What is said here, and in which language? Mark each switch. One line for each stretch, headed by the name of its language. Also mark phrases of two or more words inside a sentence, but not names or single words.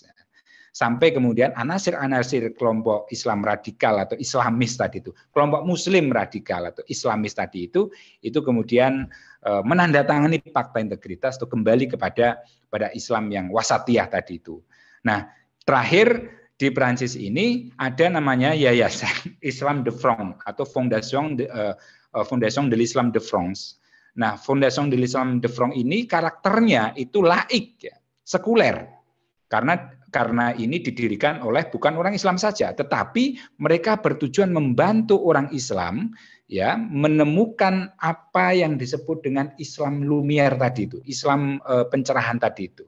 Indonesian: Sampai kemudian anasir-anasir kelompok Islam radikal atau Islamis tadi itu, kelompok Muslim radikal atau Islamis tadi itu kemudian menandatangani fakta integritas atau kembali pada Islam yang wasatiyah tadi itu. Nah, terakhir di Prancis ini ada namanya Yayasan
French: Islam de France
Indonesian: atau
French: Fondation de l'Islam de France.
Indonesian: Nah,
French: Fondation de l'Islam de France
Indonesian: ini karakternya itu laik, ya, sekuler. Karena ini didirikan oleh bukan orang Islam saja, tetapi mereka bertujuan membantu orang Islam ya menemukan apa yang disebut dengan Islam Lumière tadi itu, Islam pencerahan tadi itu.